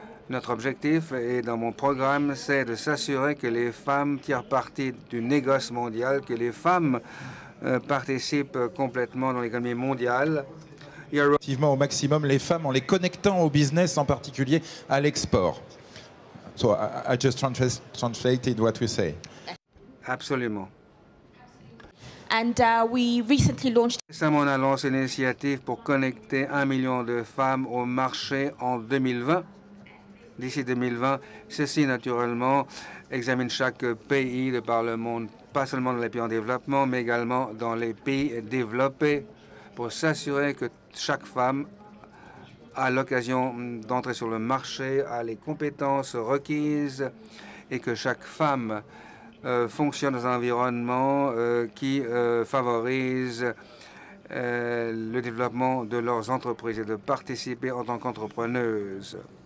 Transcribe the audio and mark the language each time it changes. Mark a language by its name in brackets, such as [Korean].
[French] Notre objectif, et dans mon programme, c'est de s'assurer que les femmes tirent parti du négoce mondial, que les femmes participent complètement dans l'économie mondiale. Effectivement, au maximum les femmes en les connectant au business, en particulier à l'export. [English] So I just translated what we say. [French] Absolument. [English] And we recently launched. [French] Récemment, on a lancé une initiative pour connecter 1 million de femmes au marché en 2020. D'ici 2020, ceci naturellement examine chaque pays de par le monde, pas seulement dans les pays en développement, mais également dans les pays développés, pour s'assurer que chaque femme a l'occasion d'entrer sur le marché, a les compétences requises et que chaque femme fonctionne dans un environnement qui favorise le développement de leurs entreprises et de participer en tant qu'entrepreneuses.